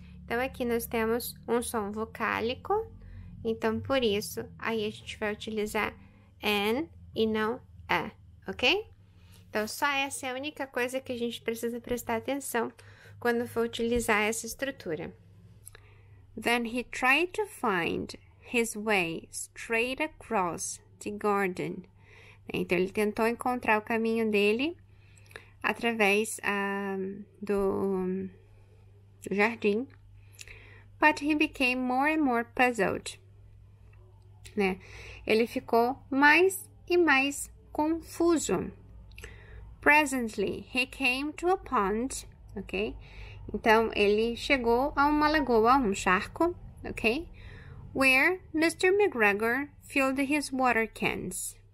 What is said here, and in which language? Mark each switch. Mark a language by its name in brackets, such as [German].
[Portuguese] Então, aqui nós temos um som vocálico. Então, por isso, aí a gente vai utilizar an e não a. Ok? Então, só essa é a única coisa que a gente precisa prestar atenção quando for utilizar essa estrutura. [English] Then he tried to find his way straight across the garden. [Portuguese] Então, ele tentou encontrar o caminho dele através do jardim. [English] But he became more and more puzzled. [Portuguese] Né? Ele ficou mais e mais confuso. [English] Presently, he came to a pond, ok? [Portuguese] Então, ele chegou a uma lagoa, um charco, ok? [English] Where Mr. McGregor filled his water cans.